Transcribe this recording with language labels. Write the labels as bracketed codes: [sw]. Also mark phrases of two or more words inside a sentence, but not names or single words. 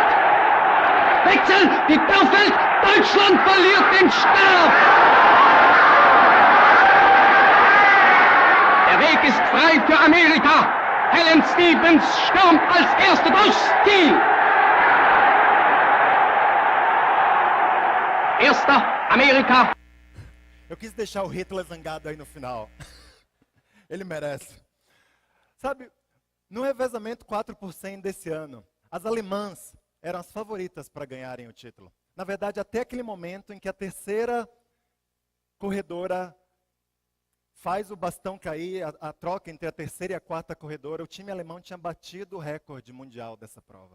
[de] Wechsel, die Dörfeld, Deutschland verliert den Stab. Weg ist frei für Amerika. Helen Stevens stürmt als Erste durchs Ziel. Erster, Amerika. [pt] Eu quis deixar o Hitler zangado aí no final. Ele merece. Sabe, no revezamento 4% desse ano, as alemãs eram as favoritas para ganharem o título. Na verdade, até aquele momento em que a terceira corredora faz o bastão cair, a troca entre a terceira e a quarta corredora, o time alemão tinha batido o recorde mundial dessa prova.